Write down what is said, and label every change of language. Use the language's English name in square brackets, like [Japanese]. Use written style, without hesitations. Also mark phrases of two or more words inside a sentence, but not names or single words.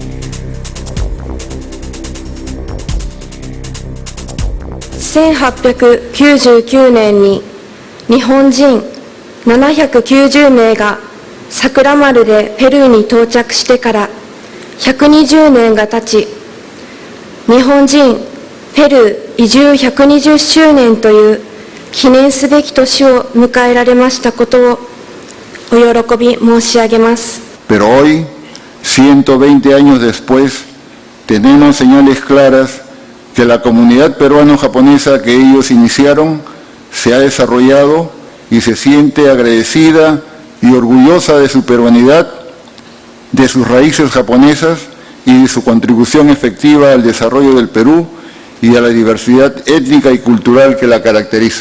[Japanese] 1899 年に日本人790名が桜丸でペルーに到着してから120年が経ち、日本人ペルー移住120周年という記念すべき年を迎えられましたことをお喜び申し上げます。 [Spanish] Pero hoy, 120 años después, tenemos señales claras que la comunidad peruano-japonesa que ellos iniciaron se ha desarrollado y se siente agradecida y orgullosa de su peruanidad, de sus raíces japonesas y de su contribución efectiva al desarrollo del Perú y a la diversidad étnica y cultural que la caracteriza.